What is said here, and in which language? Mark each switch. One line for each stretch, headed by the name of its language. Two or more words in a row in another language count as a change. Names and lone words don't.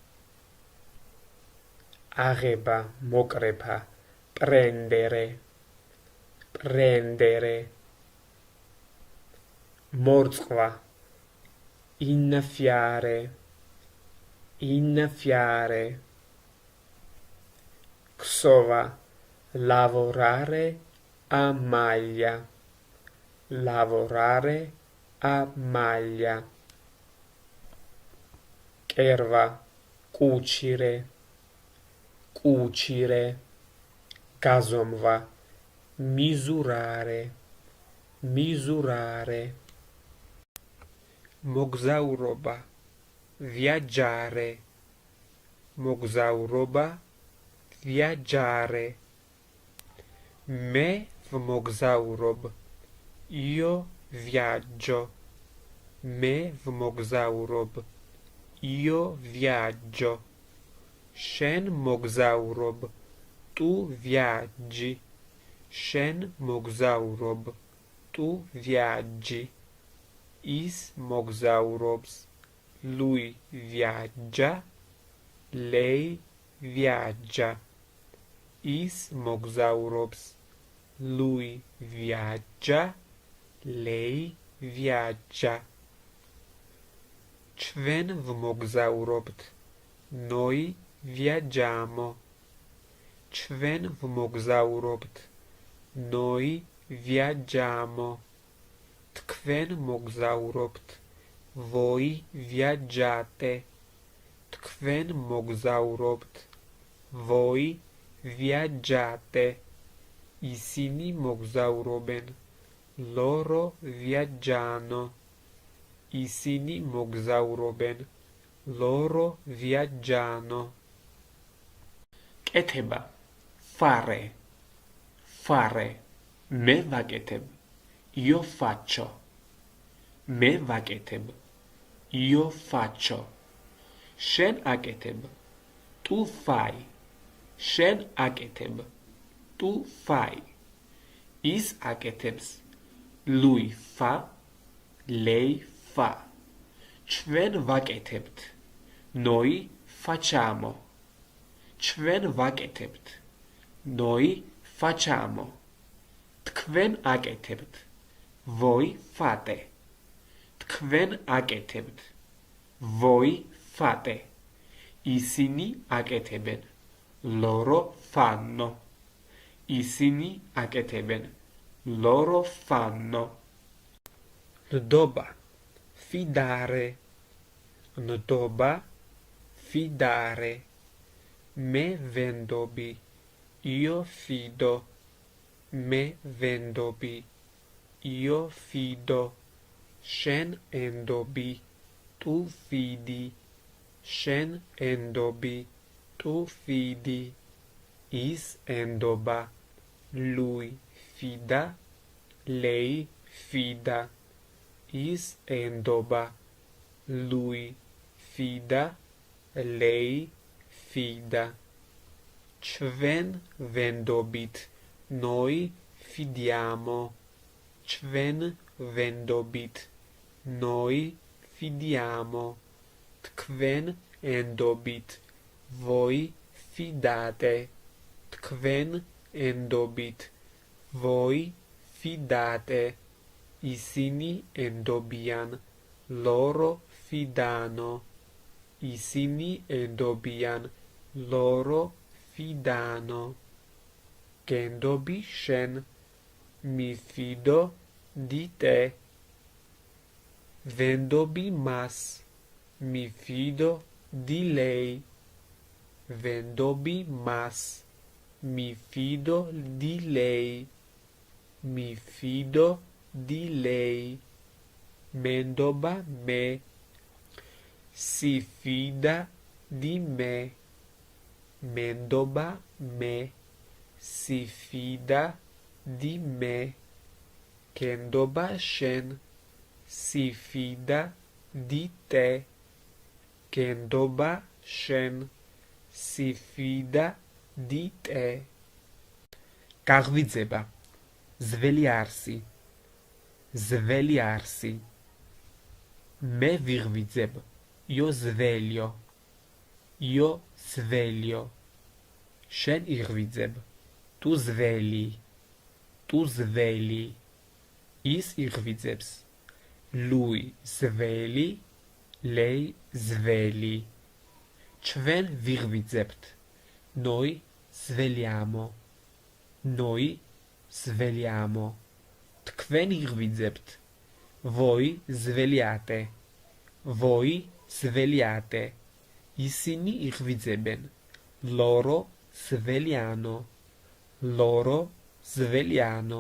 Georgian: აღება, მოკრეფა,
Italian: prendere, prendere.
Georgian: მორწყვა,
Italian: innaffiare, innaffiare.
Georgian: ქსოვა,
Italian: lavorare a maglia, lavorare a maglia.
Georgian: კერვა,
Italian: cucire, cucire.
Georgian: გაზომვა,
Italian: misurare, misurare.
Georgian: მოგზაურობა, viaggiare, მოგზაურობა, viaggiare. მე ვმოგზაურობ,
Italian: io viaggio,
Georgian: მე ვმოგზაურობ,
Italian: io viaggio.
Georgian: შენ მოგზაურობ,
Italian: tu viaggi,
Georgian: შენ მოგზაურობ,
Italian: tu viaggi.
Georgian: ის მოგზაურობს,
Italian: lui viaggia, lei viaggia.
Georgian: ის მოგზაურობს,
Italian: lui viaggia, lei viaggia.
Georgian: ჩვენ ვმოგზაურობთ,
Italian: noi viaggiamo.
Georgian: ჩვენ ვმოგზაურობთ,
Italian: noi viaggiamo.
Georgian: თქვენ მოგზაურობთ,
Italian: voi viaggiate.
Georgian: თქვენ მოგზაურობთ,
Italian: voi viaggiate.
Georgian: ისინი მოგზაურობენ,
Italian: loro viaggiano.
Georgian: ისინი მოგზაურობენ,
Italian: loro viaggiano.
Georgian: კეთება,
Italian: fare, fare.
Georgian: მე ვაკეთებ,
Italian: io faccio.
Georgian: მე ვაკეთებ,
Italian: io faccio.
Georgian: შენ აკეთებ,
Italian: tu fai,
Georgian: შენ აკეთებ,
Italian: tu fai,
Georgian: ის აკეთებს,
Italian: lui fa, lei fa,
Georgian: ჩვენ ვაკეთებთ,
Italian: noi facciamo,
Georgian: ჩვენ ვაკეთებთ,
Italian: noi facciamo,
Georgian: თქვენ აკეთებთ,
Italian: voi fate,
Georgian: თქვენ აკეთებთ,
Italian: voi fate,
Georgian: ისინი აკეთებენ,
Italian: loro fanno,
Georgian: ისინი აკეთებენ,
Italian: loro fanno.
Georgian: ნდობა, fidare, ნდობა, fidare, მე ვენდობი,
Italian: io fido,
Georgian: მე ვენდობი,
Italian: io fido,
Georgian: შენ ენდობი, tu fidi, შენ ენდობი,
Italian: tu fidi,
Georgian: ის ენდობა,
Italian: lui fida, lei fida,
Georgian: ის ენდობა,
Italian: lui fida, lei fida,
Georgian: ჩვენ ვენდობით,
Italian: noi fidiamo,
Georgian: ჩვენ ვენდობით,
Italian: noi fidiamo,
Georgian: თქვენ ენდობით,
Italian: voi fidate,
Georgian: თქვენ ენდობით,
Italian: voi fidate,
Georgian: ისინი ენდობიან,
Italian: loro fidano,
Georgian: ისინი ენდობიან,
Italian: loro fidano,
Georgian: გენდობი შენ,
Italian: mi fido di te,
Georgian: ვენდობი მას,
Italian: mi fido di lei,
Georgian: ვენდობი მას,
Italian: mi fido di lei, mi fido di lei,
Georgian: მენდობა მე,
Italian: si fida di me,
Georgian: მენდობა მე,
Italian: si fida di me,
Georgian: გენდობა შენ,
Italian: si fida di te,
Georgian: გენდობა შენ,
Italian: si fida di te.
Georgian: გაღვიძება, ძველი არსი, ძველი არსი, მე ვიღვიძებ,
Italian: io sveglio, io sveglio,
Georgian: შენ იღვიძებ,
Italian: tu svegli, tu svegli,
Georgian: ის იღვიძებს,
Italian: lui svegli, lei svegli,
Georgian: ჩვენ ვიღვიძებთ,
Italian: noi svegliamo, noi svegliamo,
Georgian: თქვენ იღვიძებთ,
Italian: voi svegliate, voi svegliate,
Georgian: ისინი იღვიძებენ,
Italian: loro svegliano, loro svegliano.